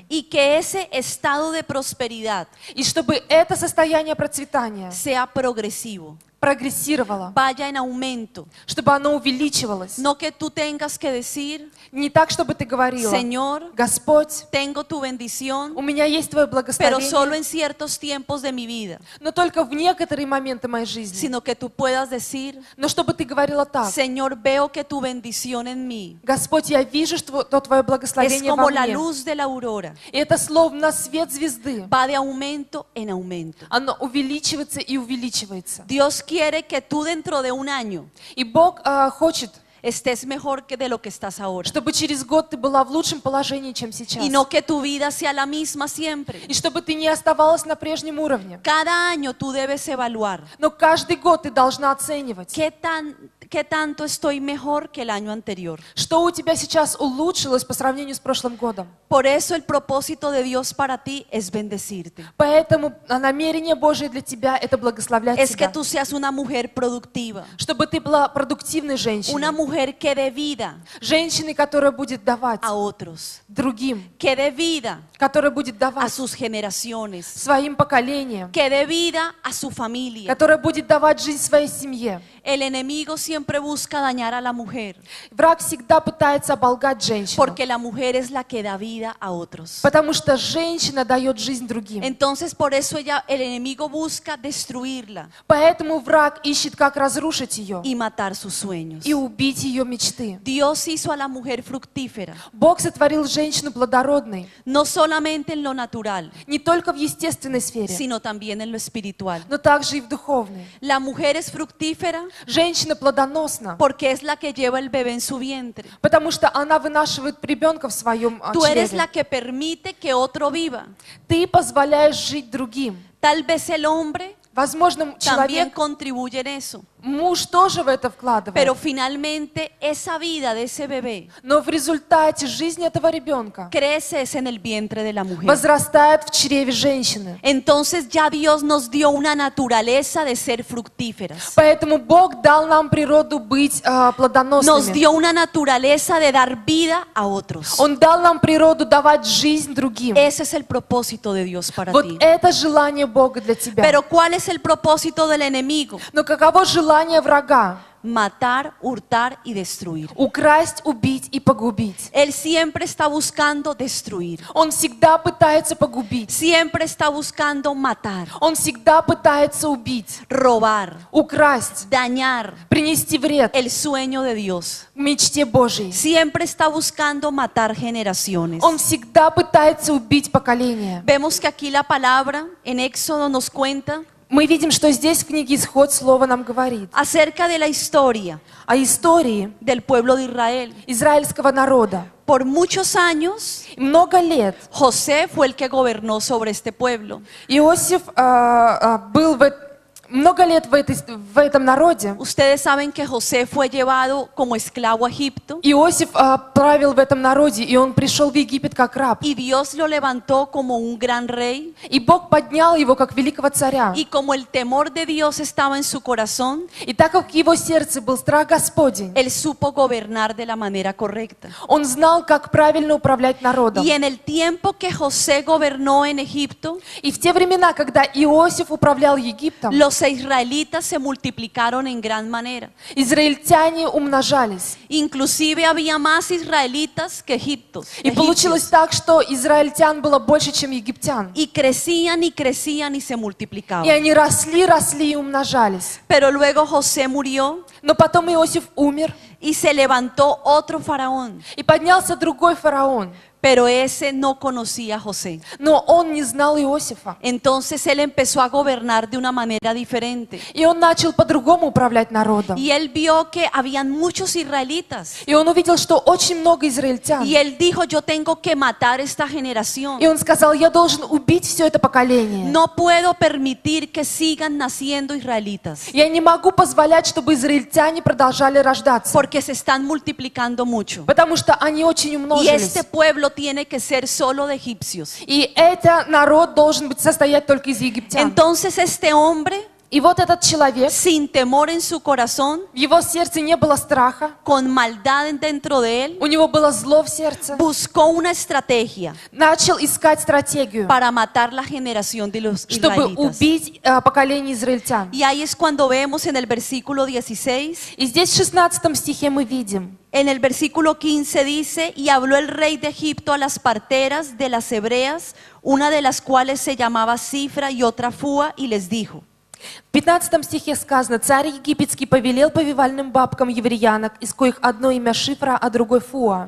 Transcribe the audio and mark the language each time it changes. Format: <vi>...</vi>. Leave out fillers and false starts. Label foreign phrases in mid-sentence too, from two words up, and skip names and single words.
<es>y que ese estado de prosperidad</es> <ru>И чтобы это состояние процветания</ru> <es>sea progresivo,</es> <ru>прогрессировало,</ru> <es>vaya en aumento.</es> <ru>чтобы оно увеличивалось.</ru> <es>No que tú tengas que decir,</es> <ru>Не так, чтобы ты говорила:</ru> <es>Señor,</es> <ru>Господь,</ru> <es>tengo tu bendición,</es> <ru>у меня есть Твое</ru> <es>pero solo</es> <ru>благословение,</ru> <es>en ciertos tiempos de mi vida,</es> <ru>но только в некоторые моменты моей жизни.</ru> <es>sino que tú puedas decir,</es> <ru>Но чтобы ты говорила так:</ru> <es>Señor, veo que tu bendición en mí</es> <ru>Господь, я вижу, что Твое</ru> <es>es</es> <ru>благословение</ru> <es>como</es> <ru>во</ru> <es>la</es> <ru>мне.</ru> <es>luz de la aurora,</es> <ru>И это словно свет звезды.</ru> <es>va de aumento en aumento.</es> <ru>Оно увеличивается и увеличивается.</ru> <es>Dios quiere que tú dentro de un año</es> <ru>И Бог хочет,</ru> <es>estés mejor que de lo que estás ahora.</es> <ru>чтобы через год ты была в лучшем положении, чем сейчас.</ru> <es>Y no que tu vida sea la misma siempre.</es> <ru>И чтобы ты не оставалась на прежнем уровне.</ru> <es>Cada año tú debes evaluar</es> <ru>Но каждый год ты должна оценивать,</ru> <es>qué tanto estoy mejor que el año anterior.</es> <ru>что у тебя сейчас улучшилось по сравнению с прошлым годом.</ru> <es>Por eso el propósito de Dios para ti es bendecirte.</es> <ru>Поэтому намерение Божие для тебя — это благословлять</ru> <es>Es que</es> <ru>тебя.</ru> <es>tú seas una mujer productiva,</es> <ru>Чтобы ты была продуктивной</ru> <es>una</es> <ru>женщиной.</ru> <es>mujer que dé vida</es> <ru>Женщиной, которая будет давать</ru> <es>a otros,</es> <ru>другим,</ru> <es>que dé vida</es> <ru>которая будет</ru> <es>a</es> <ru>давать</ru> <es>sus generaciones,</es> <ru>своим поколениям,</ru> <es>que dé vida a su familia.</es> <ru>которая будет давать жизнь своей семье.</ru> <es>El enemigo siempre busca dañar a la mujer,</es> <ru>Враг всегда пытается оболгать женщину,</ru> <es>porque la mujer es la que da vida a otros.</es> <ru>потому что женщина дает жизнь другим.</ru> <es>Entonces por eso el enemigo busca destruirla</es> <ru>Поэтому враг ищет, как разрушить ее</ru> <es>y matar sus sueños.</es> <ru>и убить ее мечты.</ru> <es>Dios hizo a la mujer fructífera,</es> <ru>Бог сотворил женщину плодородной</ru> <es>no solamente en lo natural,</es> <ru>не только в естественной сфере,</ru> <es>sino también en lo espiritual.</es> <ru>но также и в духовной.</ru> <es>La mujer es fructífera</es> <ru>Женщина плодоносна,</ru> <es>porque es la que lleva el bebé en su vientre.</es> <ru>потому что она вынашивает ребенка в своем</ru> <es>Tú eres</es> <ru>чреве.</ru> <es>la que permite que otro viva.</es> <ru>Ты позволяешь жить другим.</ru> <es>Tal vez el hombre</es> <ru>Возможно,</ru> <es>también</es> <ru>человек,</ru> <es>contribuye en eso,</es> <ru>муж тоже в это вкладывает.</ru> <es>pero finalmente esa vida de ese bebé</es> <ru>Но в результате жизнь этого ребенка</ru> <es>crece en el vientre de la mujer.</es> <ru>возрастает в чреве женщины.</ru> <es>Entonces ya Dios nos dio una naturaleza de ser fructíferas.</es> <ru>Поэтому Бог дал нам природу быть</ru> <es>Nos</es> <ru>плодоносными.</ru> <es>dio una naturaleza de dar vida a otros.</es> <ru>Он дал нам природу давать жизнь другим.</ru> <es>Ese es el propósito de Dios para</es> <ru>Вот</ru> <es>ti.</es> <ru>это желание Бога для тебя.</ru> <es>Pero ¿cuál es el propósito del enemigo?</es> <ru>Но каково желание врага?</ru> <es>Matar, hurtar y destruir.</es> <ru>Украсть, убить и погубить.</ru> <es>Él siempre está buscando destruir.</es> <ru>Он всегда пытается погубить.</ru> <es>Siempre está buscando matar,</es> <ru>Он всегда пытается убить,</ru> <es>robar,</es> <ru>украсть,</ru> <es>dañar</es> <ru>принести вред</ru> <es>el sueño de Dios.</es> <ru>мечте Божьей.</ru> <es>Siempre está buscando matar generaciones.</es> <ru>Он всегда пытается убить поколение.</ru> <es>Vemos que aquí la palabra en Éxodo nos cuenta</es> <ru>Мы видим, что здесь в книге «Исход» слово нам говорит</ru> <es>acerca de la historia</es> <ru>о истории</ru> <es>del pueblo de Israel.</es> <ru>израильского народа.</ru> <es>Por muchos años,</es> <ru>Много лет</ru> <es>José fue el que gobernó sobre este pueblo.</es> <ru>Иосиф был много лет в этом народе.</ru> <es>Ustedes saben que José fue llevado como esclavo a Egipto</es> <ru>Иосиф правил в этом народе, и он пришел в Египет как раб.</ru> <es>y Dios lo levantó como un gran rey.</es> <ru>И Бог поднял его как великого царя.</ru> <es>Y como el temor de Dios estaba en su corazón,</es> <ru>И так как в его сердце был страх Господень,</ru> <es>él supo gobernar de la manera correcta.</es> <ru>он знал, как правильно управлять народом.</ru> <es>Y en el tiempo que José gobernó en Egipto,</es> <ru>И в те времена, когда Иосиф управлял Египтом,</ru> <es>los israelitas se multiplicaron en gran manera.</es> <ru>израильтяне умножались.</ru> <es>Inclusive había más israelitas que</es> <ru>И получилось</ru> <es>egipcios.</es> <ru>так, что израильтян было больше, чем египтян.</ru> <es>Y crecían y crecían y se</es> <ru>И</ru> <es>multiplicaban.</es> <ru>они росли и умножались.</ru> <es>Pero luego José murió</es> <ru>Но потом Иосиф умер,</ru> <es>y se levantó otro faraón.</es> <ru>и поднялся другой фараон.</ru> <es>Pero ese no conocía a José.</es> <ru>Но он не знал Иосифа.</ru> <es>Entonces él empezó a gobernar de una manera diferente.</es> <ru>И он начал по-другому управлять народом.</ru> <es>Y él vio que habían muchos israelitas.</es> <ru>И он увидел, что очень много израильтян.</ru> <es>Y él dijo, yo tengo que matar esta generación.</es> <ru>И он сказал, я должен убить все это поколение.</ru> <es>No puedo permitir que sigan naciendo israelitas.</es> <ru>Я не могу позволять, чтобы израильтяне продолжали рождаться.</ru> <es>Porque se están multiplicando mucho.</es> <ru>Потому что они очень</ru> <es>Y</es> <ru>умножились.</ru> <es>este pueblo tiene que ser solo de egipcios.</es> <ru>И этот народ должен состоять только из египтян.</ru> <es>Entonces este hombre</es> <ru>И вот этот человек,</ru> <es>sin temor en su corazón,</es> <ru>в его сердце не было страха,</ru> <es>con maldad dentro de él,</es> <ru>у него было зло в сердце,</ru> <es>buscó una estrategia</es> <ru>начал искать стратегию,</ru> <es>para matar la generación de los</es> <ru>чтобы</ru> <es>israelitas.</es> <ru>убить поколение израильтян.</ru> <es>Y ahí es cuando vemos en el versículo 16,</es> <ru>И здесь в 16 стихе мы видим,</ru> <es>en el versículo 15 dice, y habló el rey de Egipto a las parteras de las hebreas, una de las cuales se llamaba Cifra y otra Fúa, y les dijo,</es> <ru>в 15 стихе сказано, царь египетский повелел повивальным бабкам евреянок, из коих одно имя Шифра, а другой Фуа.</ru>